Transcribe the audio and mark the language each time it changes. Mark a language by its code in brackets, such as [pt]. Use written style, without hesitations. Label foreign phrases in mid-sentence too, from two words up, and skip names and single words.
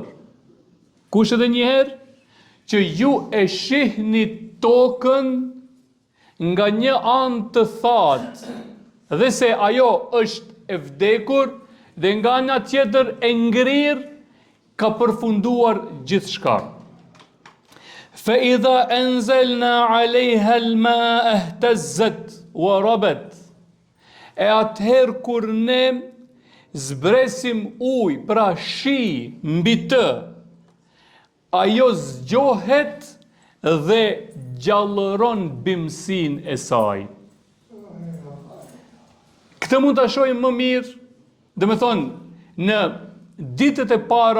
[sq] Kush edhe njëherë? Që ju e shihni tokën nga një anë të thatë, dhe se ajo është e vdekur, dhe nga ana tjetër e ngrirë, ka përfunduar gjithçka. [ar] فإذا أنزلنا عليها الماء اهتزت وربت. [sq] E atëherë kur ne zbresim ujë, pra shi mbi të, ajo zgjohet dhe gjallëron bimësin e saj. Këtë mund të shohim më mirë, dhe me thonë, në ditët e para